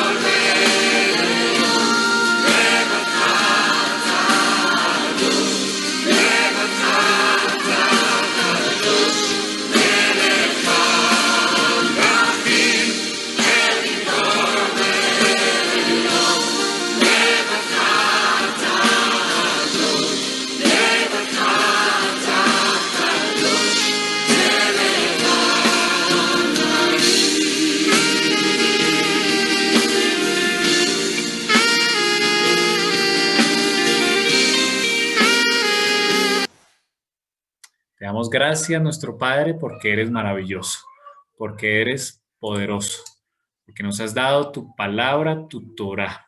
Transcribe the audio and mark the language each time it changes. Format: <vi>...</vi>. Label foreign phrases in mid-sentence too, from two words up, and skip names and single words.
<he>ואל עליון, לבדך אתה אדון, לבדך אתה קדוש, מלך המלכים, אל גיבור ואל עליון, לבדך אתה אדון, לבדך אתה קדוש, מלך</he> <es>Te damos gracias, nuestro Padre, porque eres maravilloso, porque eres poderoso, porque nos has dado tu palabra, tu Torá.</es>